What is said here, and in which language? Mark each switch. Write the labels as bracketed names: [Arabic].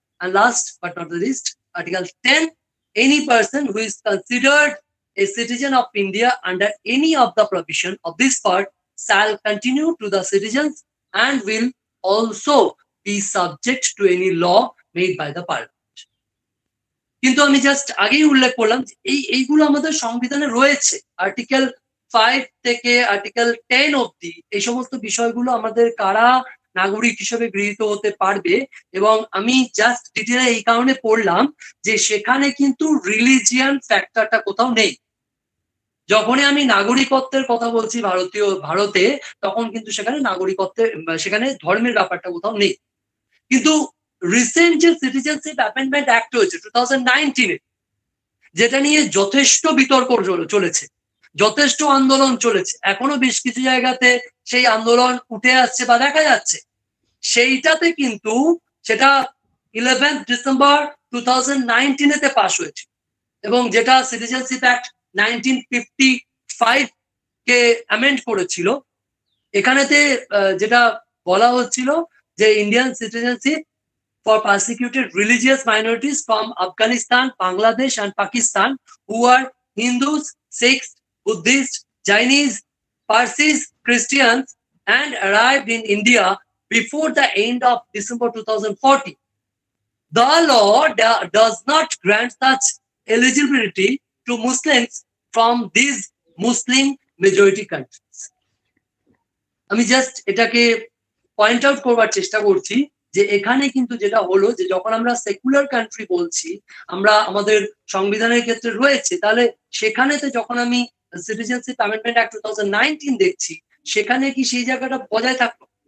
[English] And last but not the least, Article 10, any person who is considered a citizen of India under any of the provision of this part shall continue to the citizens and will also be subject to any law made by the parliament. [Bangla] কিন্তু আমি just আগেই উল্লেখ করলাম যে এইগুলো আমাদের সংবিধানে রয়েছে। আর্টিকেল 5 থেকে আর্টিকেল 10 অবধি এই সমস্ত বিষয়গুলো আমাদের কারা নাগরিক হিসেবে গৃহীত হতে পারবে, এবং আমি জাস্ট ডিটেলে এই কারণে পড়লাম যে সেখানে কিন্তু রিলিজিয়ান ফ্যাক্টরটা কোথাও নেই। যখনই আমি নাগরিকত্বের কথা বলছি ভারতে, তখন কিন্তু সেখানে সেখানে ধর্মের ব্যাপারটা কোথাও নেই। কিন্তু রিসেন্ট যে সিটিজেনশিপ অ্যামেন্ডমেন্ট অ্যাক্ট হয়েছে 2019-এ, যেটা নিয়ে যথেষ্ট বিতর্ক চলেছে, যথেষ্ট আন্দোলন চলেছে, এখনো বেশ কিছু জায়গাতে সেই আন্দোলন উঠে আসছে বা দেখা যাচ্ছে, সেইটাতে কিন্তু সেটা 11 ডিসেম্বর 2019-এতে পাস হয়েছে, এবং যেটা সিটিজেনশিপ অ্যাক্ট 1955 কে অ্যামেন্ড করেছিল। এখানেতে যেটা বলা হচ্ছিল যে Indian citizenship [English] for persecuted religious minorities from Afghanistan, Bangladesh, and Pakistan who are Hindus, Sikhs, Buddhists, Chinese, Parsis Christians and arrived in India before the end of December 2014. The law does not grant such eligibility to Muslims from these Muslim majority countries. [Bangla] আমি just এটাকে point out করবার চেষ্টা করছি যে এখানে কিন্তু যেটা হলো যে যখন আমরা সেকুলার কান্ট্রি বলছি, আমরা আমাদের সংবিধানের ক্ষেত্রে রয়েছে, তাহলে সেখানেতে যখন আমি সিটিজেনশিপ অ্যামেন্ডমেন্ট অ্যাক্ট 2019 দেখছি, সেখানে কি সেই জায়গাটা বজায় থাকলো?